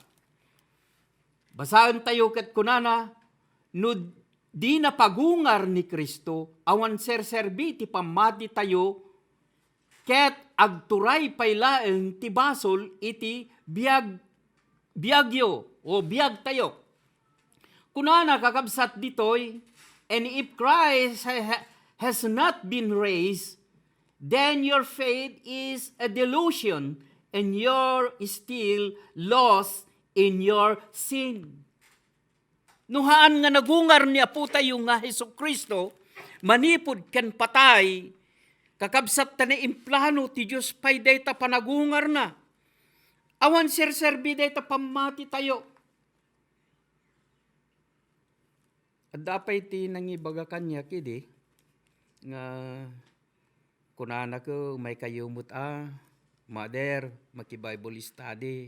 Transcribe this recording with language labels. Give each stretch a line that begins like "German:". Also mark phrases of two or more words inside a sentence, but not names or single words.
Iloko: Basahan tayo ket kunana, no di na pagungar ni Kristo, awan serserbi ti pamati tayo, ket agturay paylaeng ti basol iti biyagyo o biyag tayo. Kunana kakabsat ditoy,
English: and if Christ has not been raised, then your faith is a delusion, and you're still lost in your sin.
Iloko: Nuhaan nga nagungar ni Apo tayo nga Hesus Kristo, manipod ken patay, kakabsat ta na implano ti Diyos pay dayta panagungar na. Awan serserbi dayta pamati tayo. At dapay ti nangibaga kanya kidi, nga kunana ko may kayumot mother, maki-Bible study.